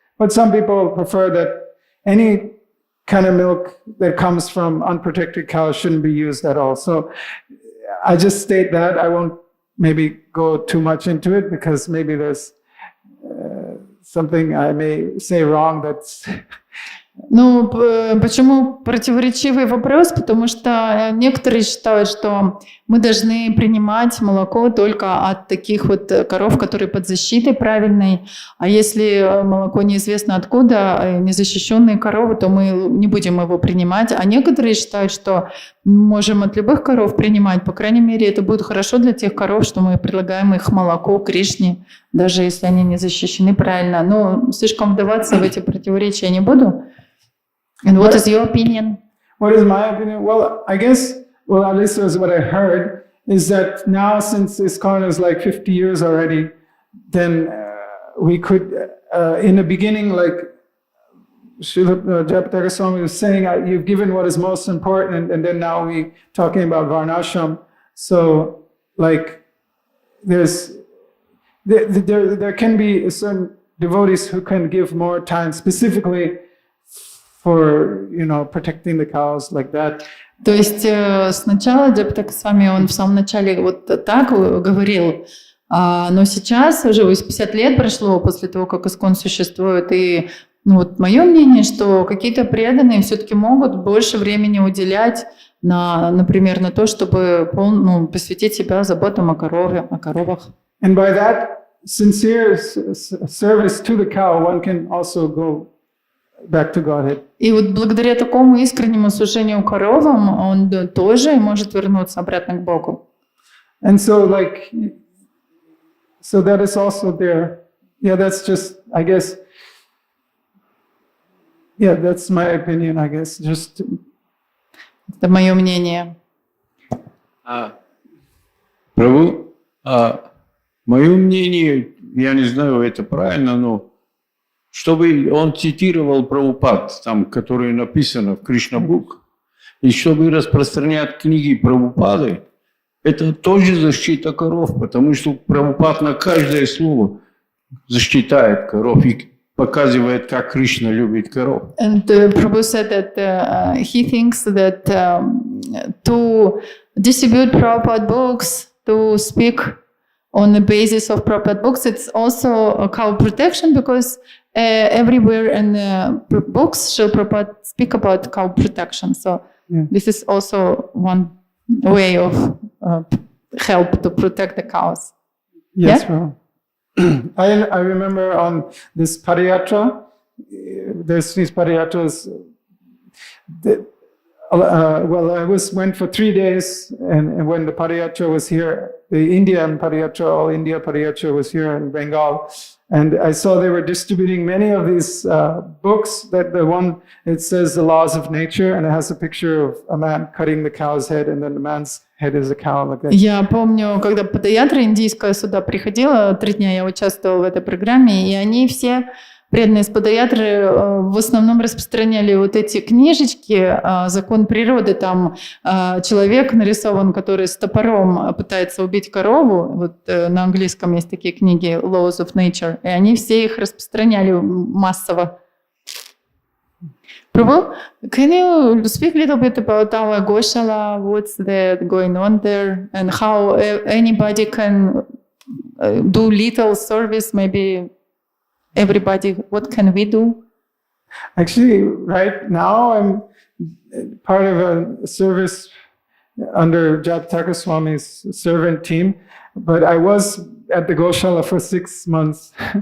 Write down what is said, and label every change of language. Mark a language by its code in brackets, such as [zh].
[en] But some people prefer that any kind of milk that comes from unprotected cows shouldn't be used at all. So I just state that. I won't maybe go too much into it because maybe there's something I may say wrong that's... [ru] Ну, почему противоречивый вопрос? Потому что некоторые считают, что мы должны принимать молоко только от таких вот коров, которые под защитой правильной. А если молоко неизвестно откуда, незащищенные коровы, то мы не будем его принимать. А некоторые считают, что мы можем от любых коров принимать. По крайней мере, это будет хорошо для тех коров, что мы предлагаем их молоко Кришне, даже если они не защищены правильно. Но слишком вдаваться в эти противоречия не буду. [en] And what is your opinion? What is my opinion? Well, I guess, well, at least was what I heard, is that now since ISKCON is like 50 years already, then we could, in the beginning, like Srila Jayapataka Swami was saying, you've given what is most important, and then now we talking about Varnashram. So, like, there can be certain devotees who can give more time specifically for, protecting the cows like that. [ru] То есть сначала Джапатака с вами, он в самом начале вот так говорил, но сейчас уже 50 лет прошло после того, как ISKCON существует, и вот мое мнение, что какие-то преданные все-таки могут больше времени уделять, например, на то, чтобы посвятить себя заботам о коровах. [en] And by that sincere service to the cow, one can also go back to Godhead. [ru] И вот благодаря такому искреннему служению коровам он тоже может вернуться обратно к Богу. [en] And so that is also there. Yeah, that's just, I guess, yeah, that's my opinion, I guess. Just [ru] Это мое мнение. Прабху, мое мнение, я не знаю, это правильно, но чтобы он цитировал Прабхупад, там, которые написано в Кришна-бук, и чтобы распространять книги Прабхупады, это тоже защита коров, потому что Прабхупад на каждое слово защищает коров и показывает, как Кришна любит коров. [en] And Prabhu said that he thinks that to distribute Prabhupada books, to speak on the basis of Prabhupada books, it's also a cow protection because everywhere in the books, Srila Prabhupada speak about cow protection. So this is also one way of help to protect the cows. yes, Yeah? well, I remember on this Padayatra, there's these Padayatras. Well, I went for 3 days, and when the Padayatra was here, the Indian Padayatra, all India Padayatra was here in Bengal, and I saw they were distributing many of these books. That the one, it says the laws of nature, and it has a picture of a man cutting the cow's head, and then the man's head is a cow, like that. [ru] Я помню, когда Падаятра индийская сюда приходила, 3 дня я участвовала в этой программе, и они все преданные спадаятры в основном распространяли вот эти книжечки, закон природы, там человек нарисован, который с топором пытается убить корову, вот на английском есть такие книги Laws of Nature, и они все их распространяли массово. [en] Prabhu, can you speak a little bit about our Goshala, what's that going on there, and how anybody can do little service, maybe everybody, what can we do? Actually, right now I'm part of a service under Jataka Swami's servant team, but I was at the Goshala for 6 months.